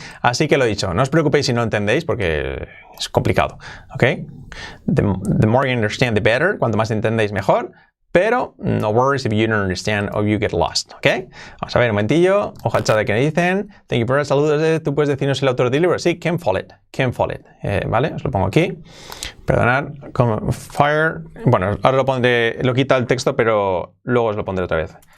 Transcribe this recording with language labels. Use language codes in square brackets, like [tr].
[es] Así que lo dicho, no os preocupéis si no entendéis porque es complicado, ¿ok? [en] The more you understand, the better. [es] Cuanto más entendéis, mejor. Pero [en] no worries if you don't understand or you get lost, [es] ¿ok? Vamos a ver un momentillo. Ojo al chat de que me dicen. [en] Thank you for [es] saludos. ¿Tú puedes decirnos el autor del libro? Sí, Ken Follett. ¿Vale? Os lo pongo aquí. Perdonad. Fire. Bueno, ahora lo quita el texto, pero luego os lo pondré otra vez.